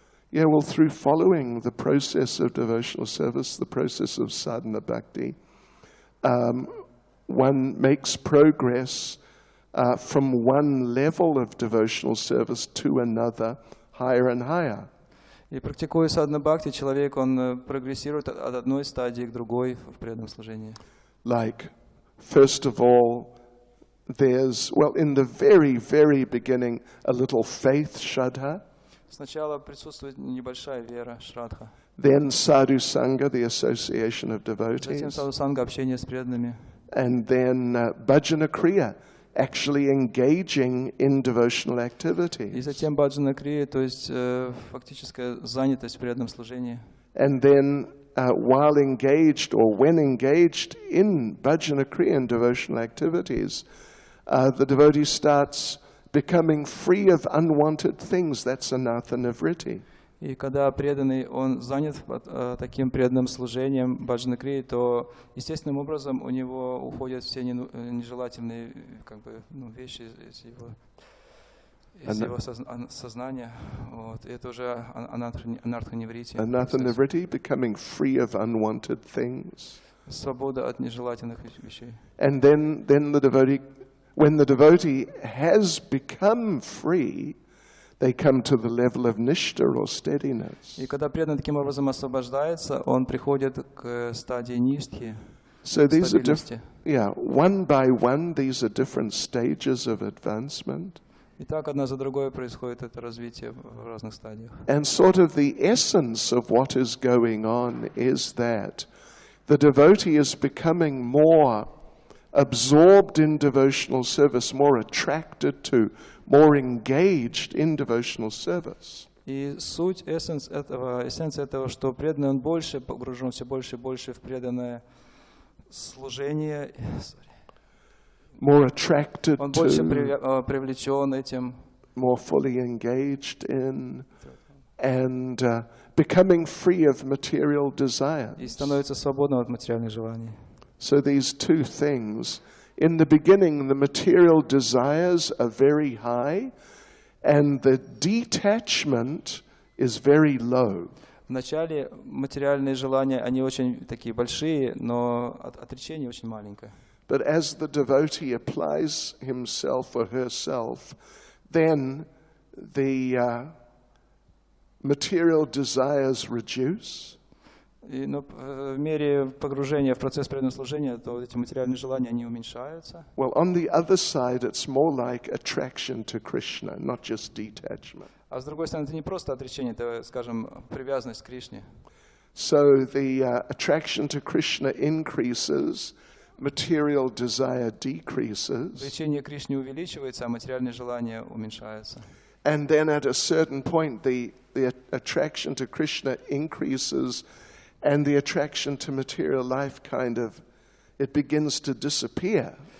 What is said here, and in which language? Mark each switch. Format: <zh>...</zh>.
<en>Yeah, well, through following the process of devotional service, the process of sadhana bhakti, one makes progress from one level of devotional service to another, higher and higher.</en> <ru>И практикуя садхана бхакти, человек, он прогрессирует от одной стадии к другой в преданном служении.</ru> <en>Like, first of all, there's, well, in the very, very beginning, a little faith, shraddha.</en> <ru>Sначала присутствует небольшая вера, шрадха.</ru> <en>Then sadhu sangha, the association of devotees.</en> <ru>Затем саду санга, общение с преданными.</ru> <en>And then bhajana kriya, actually engaging in devotional activities.</en> <ru>И затем баджана крия, то есть фактическая занятость в преданном служении.</ru> <en>And then while engaged or when engaged in bhajana kriya and devotional activities, the devotee starts becoming free of unwanted things. That's anartha nivritti.</en> <ru>И когда преданный, он занят таким преданным служением баджана крии, то естественным образом у него уходят все нежелательные вещи из его сознания. Вот. И это уже анартха ниврити.</ru> <en>Anartha nivritti, becoming free of unwanted things.</en> <ru>Свобода от нежелательных вещей.</ru> <en>And then the devotee, when the devotee has become free, they come to the level of nishta or steadiness.</en> <ru>И когда преданный таким образом освобождается, он приходит к стадии нистхи,</ru> <en>So these are</en> <ru>стабильности.</ru> <en>One by one, these are different stages of advancement.</en> <ru>И так одна за другой происходит это развитие в разных стадиях.</ru> <en>And sort of the essence of what is going on is that the devotee is becoming more absorbed in devotional service, more attracted to, more engaged in devotional service.</en> <ru>И суть, эссенция этого, что преданный, он больше погружен, все больше и больше в преданное служение.</ru> <en>More attracted</en> <ru>Он больше</ru> <en>to,</en> <ru>привлечен этим.</ru> <en>more fully engaged in, and becoming free of material desires.</en> <ru>И становится свободным от материальных желаний.</ru> <en>So these two things, in the beginning, the material desires are very high, and the detachment is very low.</en> <ru>Вначале материальные желания, они очень такие большие, но отречение очень маленькое.</ru> <en>But as the devotee applies himself or herself, then the material desires reduce.</en> <ru>Но в мере погружения в процесс преданного служения, то эти материальные желания, они уменьшаются.</ru> <en>Well, on the other side, it's more like attraction to Krishna, not just detachment.</en> <ru>А с другой стороны, это не просто отречение, это, скажем, привязанность к Кришне.</ru> <en>So the attraction to Krishna increases, material desire decreases.</en> <ru>Влечение к Кришне увеличивается, а материальные желания уменьшаются.</ru> <en>And then at a certain point, the attraction to Krishna increases, and the attraction to material life it begins to disappear.</en>